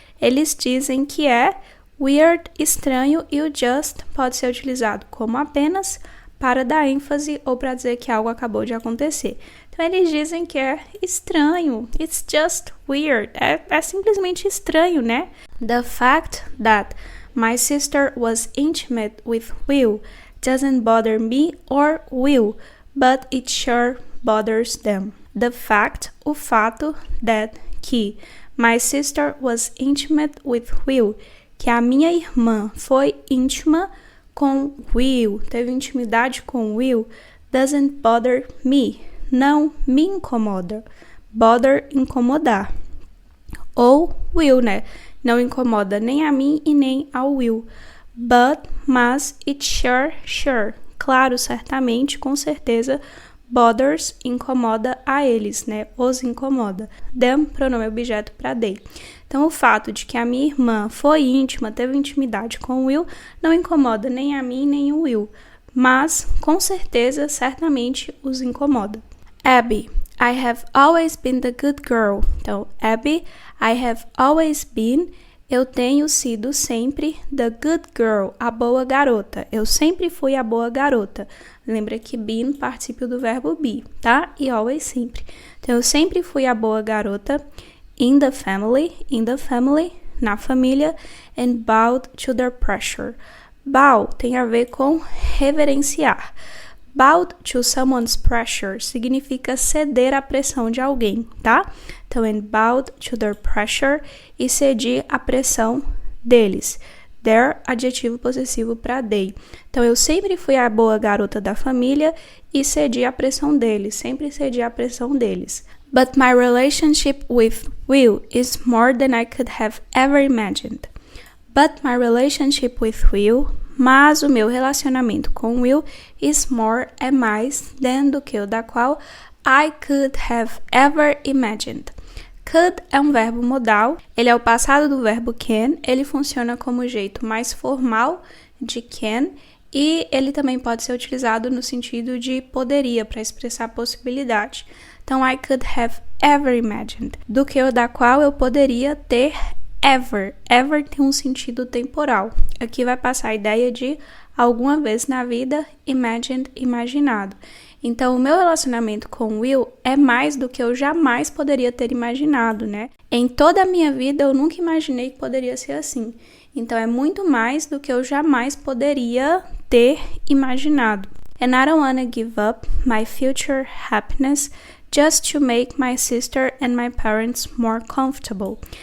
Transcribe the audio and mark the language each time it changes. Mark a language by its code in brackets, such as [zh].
[pt] Eles dizem que é weird, estranho, e o just pode ser utilizado como apenas para dar ênfase ou para dizer que algo acabou de acontecer. Então, eles dizem que é estranho. [en] It's just weird. [pt] É simplesmente estranho, né? [en] The fact that my sister was intimate with Will doesn't bother me or Will, but it sure bothers them. The fact, [pt] o fato, that, que, [en] my sister was intimate with Will, [pt] que a minha irmã foi íntima com Will, teve intimidade com Will, [en] doesn't bother me, [pt] não me incomoda. Bother, incomodar. Ou Will, né? Não incomoda nem a mim e nem ao Will. But, mas, [en] it sure, [pt] claro, certamente, com certeza, bothers, incomoda a eles, né? Os incomoda. Them, pronome objeto para they. Então, o fato de que a minha irmã foi íntima, teve intimidade com o Will, não incomoda nem a mim nem o Will, mas, com certeza, certamente os incomoda. [en] Abby, I have always been the good girl. [pt] Então, Abby, [en] I have always been, [pt] eu tenho sido sempre [en] the good girl, [pt] a boa garota. Eu sempre fui a boa garota. Lembra que been, particípio do verbo be, tá? E always, sempre. Então, eu sempre fui a boa garota. [en] In the family, [pt] na família, [en] and bowed to their pressure. [pt] Bow tem a ver com reverenciar. [en] Bowed to someone's pressure [pt] significa ceder à pressão de alguém, tá? Então, [en] and bowed to their pressure, [pt] e cedi à pressão deles. Their, adjetivo possessivo para they. Então, eu sempre fui a boa garota da família e cedi à pressão deles. Sempre cedi à pressão deles. [en] But my relationship with Will is more than I could have ever imagined. But my relationship with Will, [pt] mas o meu relacionamento com Will [en] is more, [pt] é mais [en] than [pt] do que o da qual [en] I could have ever imagined. [pt] Could é um verbo modal, ele é o passado do verbo can, ele funciona como o jeito mais formal de can e ele também pode ser utilizado no sentido de poderia, para expressar possibilidade. Então, [en] I could have ever imagined, [pt] do que o da qual eu poderia ter ever. Ever tem um sentido temporal. Aqui vai passar a ideia de alguma vez na vida, imagined, imaginado. Então, o meu relacionamento com Will é mais do que eu jamais poderia ter imaginado, né? Em toda a minha vida, eu nunca imaginei que poderia ser assim. Então, é muito mais do que eu jamais poderia ter imaginado. [en] And I don't wanna give up my future happiness just to make my sister and my parents more comfortable.